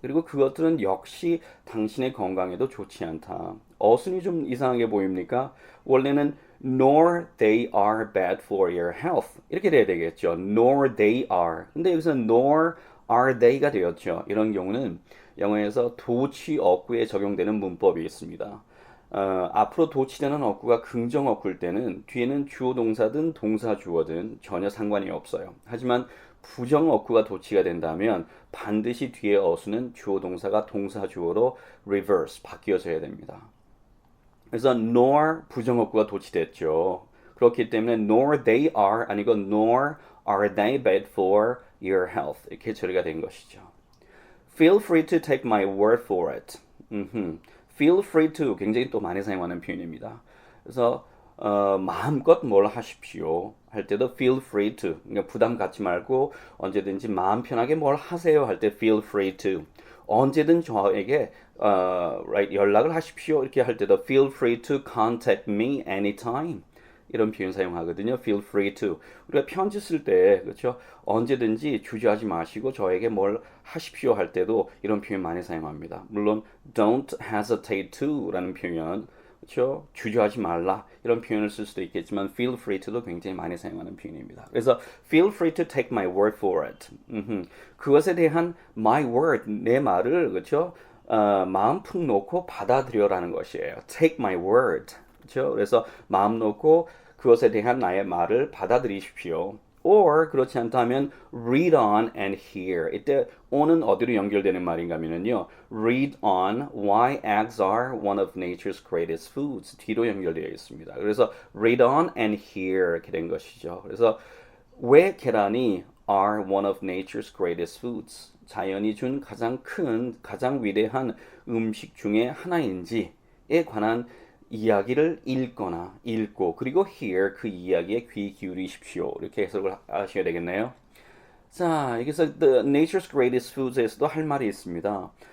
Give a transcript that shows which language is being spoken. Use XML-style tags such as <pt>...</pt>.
<ko>그리고 그것들은 역시 당신의 건강에도 좋지 않다. 어순이 좀 이상하게 보입니까?</ko> <en>원래는 nor they are bad for your health.</en> <ko>이렇게 돼야 되겠죠.</ko> <en>nor they are.</en> <ko>근데 여기서 nor are they가 되었죠. 이런 경우는 영어에서 도치 어구에 적용되는 문법이 있습니다. 앞으로 도치되는 어구가 긍정 어구일 때는 뒤에는 주어 동사든 동사 주어든 전혀 상관이 없어요. 하지만 부정 어구가 도치가 된다면 반드시 뒤에 어수는 주어 동사가 동사 주어로 reverse 바뀌어져야 됩니다. 그래서 nor 부정 어구가 도치됐죠. 그렇기 때문에 nor they are 아니고</ko> <en>nor are they bad for your health</en> <ko>이렇게 처리가 된 것이죠.</ko> <en>Feel free to take my word for it.</en> <ko>Feel free to 굉장히 또 많이 사용하는 표현입니다. 그래서 마음껏 뭘 하십시오 할 때도 feel free to 그러니까 부담 갖지 말고 언제든지 마음 편하게 뭘 하세요 할 때 feel free to 언제든 저에게 right, 연락을 하십시오 이렇게 할 때도</ko> <en>feel free to contact me anytime</en> <ko>이런 표현 사용하거든요.</ko> <en>feel free to.</en> <ko>우리가 편지 쓸 때 그렇죠? 언제든지 주저하지 마시고 저에게 뭘 하십시오 할 때도 이런 표현 많이 사용합니다. 물론 don't hesitate to라는 표현 그렇죠? 주저하지 말라 이런 표현을 쓸 수도 있겠지만 feel free to도 굉장히 많이 사용하는 표현입니다. 그래서</ko> <en>feel free to take my word for it.</en> <ko>그것에 대한</ko> <en>my word</en> <ko>내 말을 그렇죠? 마음 푹 놓고 받아들여라는 것이에요.</ko> <en>Take my word.</en> <ko>그렇죠? 그래서 마음 놓고 그것에 대한 나의 말을 받아들이십시오.</ko> <en>Or</en> <ko>그렇지 않다면</ko> <en>read on and hear.</en> <ko>이때 on은 어디로 연결되는 말인가 하면요.</ko> <en>Read on why eggs are one of nature's greatest foods.</en> <ko>뒤로 연결되어 있습니다. 그래서</ko> <en>read on and hear</en> <ko>이렇게 된 것이죠. 그래서 왜 계란이</ko> <en>are one of nature's greatest foods.</en> <ko>자연이 준 가장 큰, 가장 위대한 음식 중에 하나인지에 관한 이야기를 읽거나 읽고 그리고 hear 그 이야기에 귀 기울이십시오. 이렇게 해석을 하셔야 되겠네요. 자, 여기서 the nature's greatest foods에서도 할 말이 있습니다.</ko>